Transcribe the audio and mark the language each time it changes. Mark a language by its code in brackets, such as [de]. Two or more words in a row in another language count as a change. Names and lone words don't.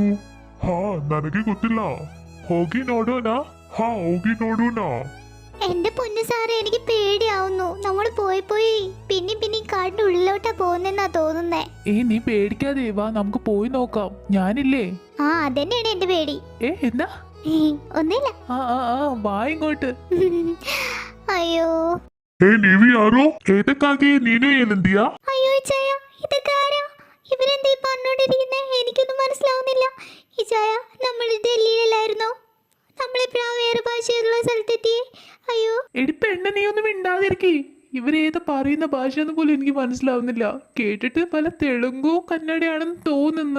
[kn] ಹಾ ನನಗೆ ಗೊತ್ತಿಲ್ಲ. ಹೋಗಿ ನೋಡೋಣ. ಹಾ ಹೋಗಿ ನೋಡೋಣ. [ml] എന്റെ പൊന്നു സാറേ, എനിക്ക് പേടിയാവുന്നു. നമ്മൾ പോയി പോയി പിന്നെ കാടിന്റെ ഉള്ളിലോട്ടാ പോകുന്നെന്നാ തോന്നുന്നേ. നീ പേടിക്കാതെ വാ, നമുക്ക് പോയി നോക്കാം. ഞാനില്ലേ? ആ അതന്നെയാണ് എന്റെ പേടി. എന്താ? ഒന്നുമില്ല. വാ ഇങ്ങോട്ട്. അയ്യോ [kn] ಹೇ ನೀವು ಯಾರು? ಏತಕ್ಕಾಗಿ ನೀನು ಏನಂದಿಯಾ? [ml] അയ്യോ ചായ, ഇതൊക്കെ ആരാ? ഇവരെന്താ ഈ പറഞ്ഞോണ്ടിരിക്കുന്നേ? എനിക്കൊന്നും മനസ്സിലാവുന്നില്ല. ഈ ചായ, നമ്മൾ ഡൽഹിയിലായിരുന്നോ? നമ്മളെപ്പോഴാ വേറെ ഭാഷയുള്ള സ്ഥലത്തെത്തിയേ? അയ്യോ എടി പെണ്ണ, നീ ഒന്നും മിണ്ടാതിരിക്കേ. ഇവരേതാ പറയുന്ന ഭാഷയെന്ന് പോലും എനിക്ക് മനസ്സിലാവുന്നില്ല. കേട്ടിട്ട് പല തെലുങ്കോ കന്നഡയാണെന്ന് തോന്നുന്നു.